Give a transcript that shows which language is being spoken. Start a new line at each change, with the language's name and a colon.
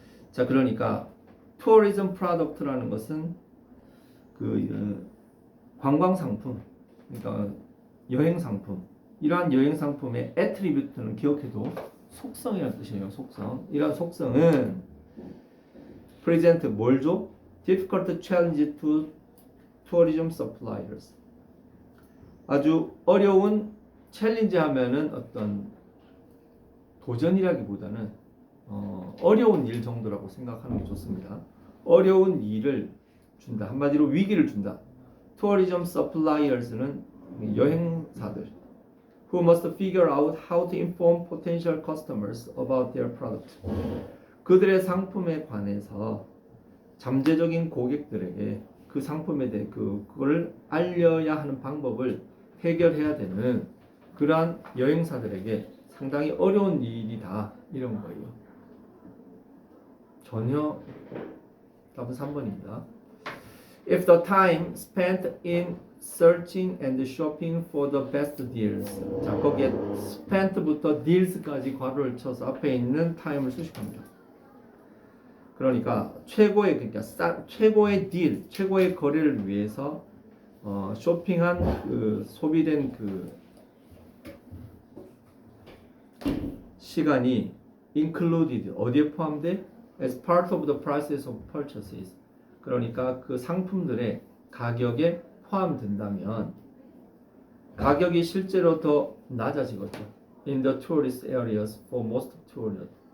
Korean: 자, 그러니까 tourism product라는 것은 그 관광 상품, 그러니까 여행 상품. 이러한 여행 상품의 attribute는 기억해도 속성이라는 뜻이에요. 속성. 이러한 속성은 present 뭘 줘?
English: difficult challenge to tourism suppliers.
Korean: 아주 어려운 챌린지 하면은 어떤 도전이라기보다는 어려운 일 정도라고 생각하는 게 좋습니다. 어려운 일을 준다. 한마디로 위기를 준다.
English: tourism suppliers는
Korean: 여행사들
English: who must figure out how to inform potential customers about their product.
Korean: 그들의 상품에 관해서 잠재적인 고객들에게 그 상품에 대해 그걸 알려야 하는 방법을 해결해야 되는 그러한 여행사들에게 상당히 어려운 일이다 이런 거예요. 전혀 답은 3번입니다.
English: If the time spent in searching and shopping for the best deals.
Korean: 자, 거기에 spent부터 deals까지 괄호를 쳐서 앞에 있는 time을 수식합니다. 그러니까 최고의 딜, 최고의 거래를 위해서 쇼핑한 그 소비된 그 시간이 included 어디에 포함돼?
English: As part of the prices of purchases.
Korean: 그러니까 그 상품들의 가격에 포함된다면 가격이 실제로 더 낮아지거든요.
English: In the tourist areas for most tourists.